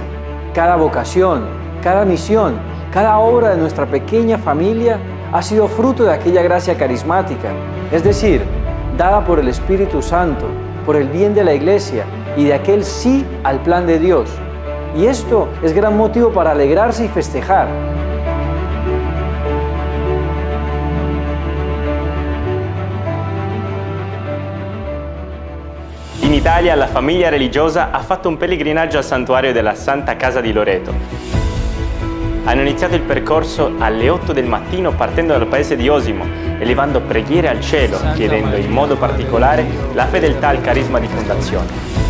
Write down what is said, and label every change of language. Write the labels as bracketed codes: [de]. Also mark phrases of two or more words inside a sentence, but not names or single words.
[es] Cada vocación, cada misión, cada obra de nuestra pequeña familia ha sido fruto de aquella gracia carismática, es decir, dada por el Espíritu Santo, por el bien de la Iglesia y de aquel sí al plan de Dios. Y esto es gran motivo para alegrarse y festejar. [it] In Italia la famiglia religiosa ha fatto un pellegrinaggio al santuario della Santa Casa di Loreto. Hanno iniziato il percorso alle 8 del mattino partendo dal paese di Osimo, elevando preghiere al cielo, chiedendo in modo particolare la fedeltà al carisma di fondazione.